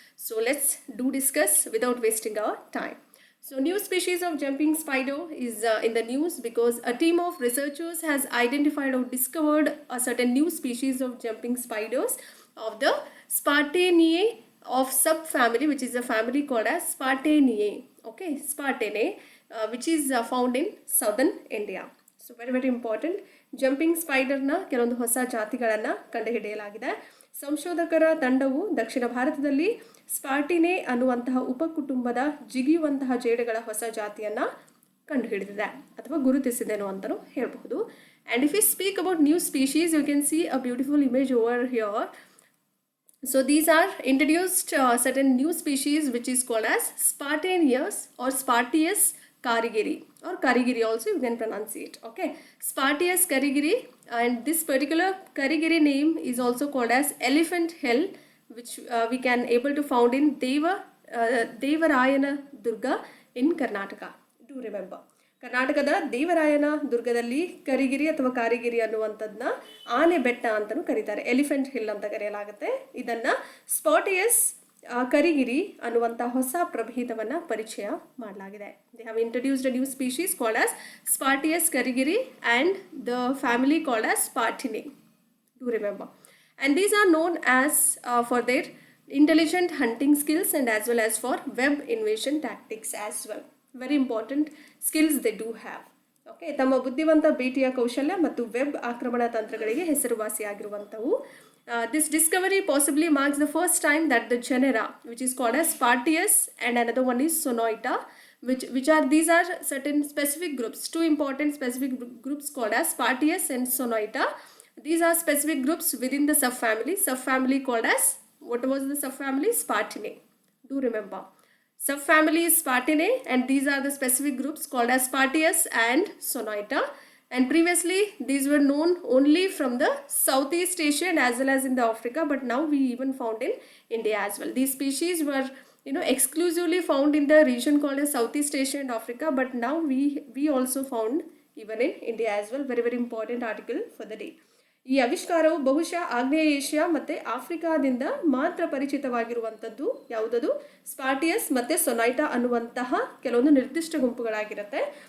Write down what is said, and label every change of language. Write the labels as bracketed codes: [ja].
[en] So let's discuss without wasting our time. So new species of jumping spider is in the news because a team of researchers has identified or discovered a certain new species of jumping spiders of the Spartanae of subfamily, which is a family called as Spartanae. Okay, Spartanae, which is found in southern India. So very important. [kn] Jumping ಸ್ಪೈಡರ್ನ ಕೆಲವೊಂದು ಹೊಸ ಜಾತಿಗಳನ್ನು ಕಂಡುಹಿಡಿಯಲಾಗಿದೆ. ಸಂಶೋಧಕರ ತಂಡವು ದಕ್ಷಿಣ ಭಾರತದಲ್ಲಿ ಸ್ಪಾರ್ಟಿನೆ ಅನ್ನುವಂತಹ ಉಪಕುಟುಂಬದ ಜಿಗಿಯುವಂತಹ ಜೇಡಗಳ ಹೊಸ ಜಾತಿಯನ್ನು ಕಂಡುಹಿಡಿದಿದೆ ಅಥವಾ ಗುರುತಿಸಿದೆ ಅಂತಲೂ ಹೇಳಬಹುದು. [en] And if you speak about new species, you can see a beautiful image over here. So these are introduced certain new species which is called as Spartaneus or Spartius karigiri, or karigiri also you can pronounce it. Okay, Spartius karigiri, and this particular karigiri name is also called as elephant hill, which we can able to found in Devarayana Durga in Karnataka. Do remember, [kn] ಕರ್ನಾಟಕದ ದೇವರಾಯನ ದುರ್ಗದಲ್ಲಿ ಕರಿಗಿರಿ ಅಥವಾ ಕಾರಿಗಿರಿ ಅನ್ನುವಂಥದ್ದನ್ನ ಆನೆ ಬೆಟ್ಟ ಅಂತಲೂ ಕರೀತಾರೆ, elephant hill ಅಂತ ಕರೆಯಲಾಗುತ್ತೆ. ಇದನ್ನು ಸ್ಪಾಟಿಯಸ್ ಕರಿಗಿರಿ ಅನ್ನುವಂಥ ಹೊಸ ಪ್ರಭೇದವನ್ನು ಪರಿಚಯ ಮಾಡಲಾಗಿದೆ. [en] They have introduced a new species called as Spartaeus karigiri and the family called as Spartaeinae. Do remember. And these are known as for their intelligent hunting skills and as well as for web invasion tactics as well. Very important skills they do have. [kn] Okay, ತಮ್ಮ ಬುದ್ಧಿವಂತ ಬೇಟೆಯ ಕೌಶಲ್ಯ ಮತ್ತು web ಆಕ್ರಮಣ ತಂತ್ರಗಳಿಗೆ ಹೆಸರುವಾಸಿಯಾಗಿರುವಂಥವು. [en] This discovery possibly marks the first time that the genera which is called as Spartius and another one is Sonoita, these are certain specific groups, two important specific groups called as Spartius and Sonoita. These are specific groups within the subfamily called as, what was the subfamily? Spartinae. Do remember, subfamily is Spartinae and these are the specific groups called as Spartius and Sonoita. And previously these were known only from the Southeast Asia and as well as in the Africa, but now we even found in India as well. These species were exclusively found in the region called as Southeast Asia and Africa, but now we also found even in India as well. Very important article for the day. [kn] ಈ ಆವಿಷ್ಕಾರವು ಬಹುಶಃ ಆಗ್ನೇಯ Asia ಮತ್ತು ಆಫ್ರಿಕಾದಿಂದ ಮಾತ್ರ ಪರಿಚಿತವಾಗಿರುವಂಥದ್ದು ಯಾವುದದು? ಸ್ಪಾರ್ಟಿಯಸ್ ಮತ್ತು ಸೊನೈಟಾ ಅನ್ನುವಂತಹ ಕೆಲವೊಂದು ನಿರ್ದಿಷ್ಟ ಗುಂಪುಗಳಾಗಿರುತ್ತೆ.